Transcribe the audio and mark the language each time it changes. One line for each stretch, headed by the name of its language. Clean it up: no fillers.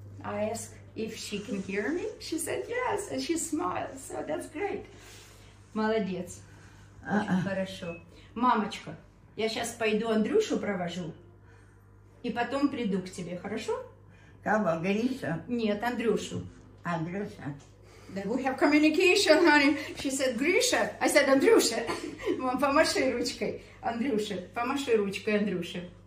English: I asked if she can hear me. She said yes, and she smiled, so that's great.
Russian: Молодец. Очень хорошо. Мамочка, я сейчас пойду Андрюшу провожу, и потом приду к тебе, хорошо? Кого, Гриша? Нет, Андрюшу. Андрюша.
English: We have communication, honey. She said, Grisha. I said, Андрюша.
Russian: Мам, помаши ручкой. Андрюша, помаши ручкой, Андрюша.